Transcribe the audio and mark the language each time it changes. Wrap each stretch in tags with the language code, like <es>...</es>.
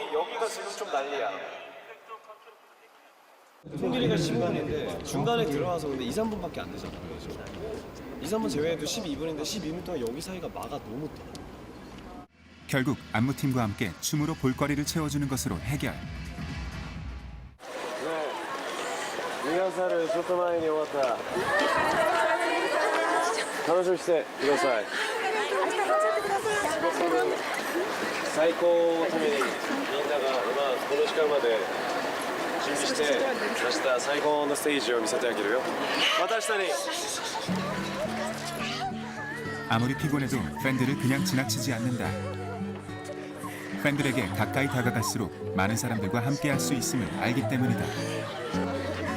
<ko>여기가 지금 좀 난리야. 통길이가 15분인데 중간에 들어와서 근데 2, 3분밖에 안 되잖아. 2, 3분 제외해도 12분인데 12분 동안 여기 사이가 마가 너무 떨어. 결국 안무팀과 함께 춤으로 볼거리를 채워주는 것으로 해결. 네, 리허설을</ko> <ja>ちょっと前に終わった。楽しみにしてください。最高のためにみんなが今この時間まで準備して明日最高のステージを見せてあげるよ。また明日に。</ja> <ko>아무리 피곤해도 팬들을 그냥 지나치지 않는다. 팬들에게 가까이 다가갈수록 많은 사람들과 함께할 수 있음을 알기 때문이다.</ko>